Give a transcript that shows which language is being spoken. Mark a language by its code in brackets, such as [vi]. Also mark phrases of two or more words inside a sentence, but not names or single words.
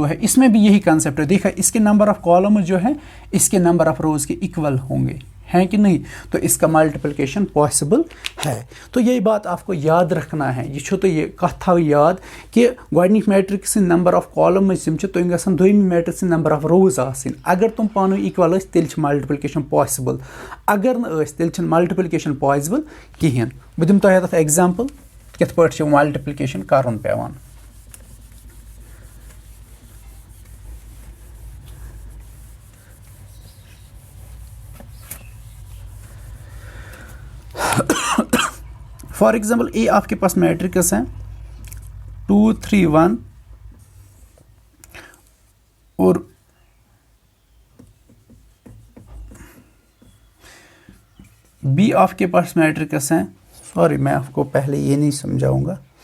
[hi] है इसमें भी यही कंसेप्ट है देखा इसके [en] number of columns [hi] जो है इसके [en] number of rows [hi] के इक्वल होंगे है कि नहीं तो इसका मल्टीप्लिकेशन पॉसिबल है तो यही बात आपको याद रखना है [ks] ये तो ये कथा याद कि गोडनिक मैट्रिक्स [en] number of columns [ks] तुम गसन दोयम मैट्रिक्स [en] number of rows [ks] आसिन अगर तुम पानो इक्वल तेल [en] multiplication possible [ks] अगर न तेल [en] multiplication possible [ks] कहें बह दिम तथ एग्जांपल कित पे मल्टीप्लिकेशन करन पेवान [en] for example [hi] ए आपके पास मैट्रिक्स है 2 3 1 और बी आपके पास मैट्रिक्स है सॉरी मैं आपको पहले ये नहीं समझाऊंगा